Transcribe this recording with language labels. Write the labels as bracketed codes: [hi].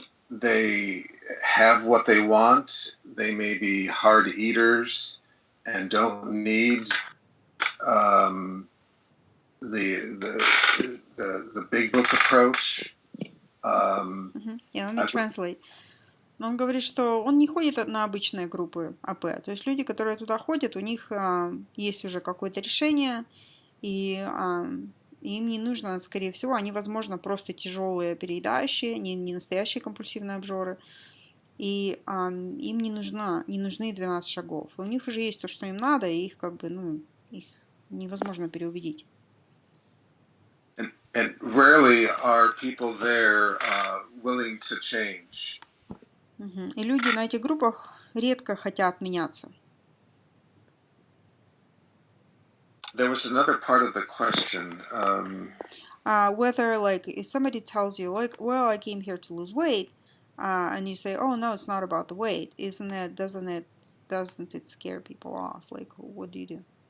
[en] They have what they want. They may be hard eaters and don't need the big book approach. Let me translate. [ru] Но он говорит, что он не ходит на обычные группы АП. То есть люди, которые туда ходят, у них есть уже какое-то решение, и им не нужно, скорее всего, они, возможно, просто тяжелые переедающие, не настоящие компульсивные обжоры, и им не нужны 12 шагов. И у них уже есть то, что им надо, и их их невозможно переубедить. [en] And rarely are people there willing to change. [ru] И люди на этих группах редко хотят меняться. [en] There was another part of the question. Whether, like, if somebody tells you, like, well, I came here to lose weight, and you say, oh, no, it's not about the weight, doesn't it scare people off? Like, what do you do?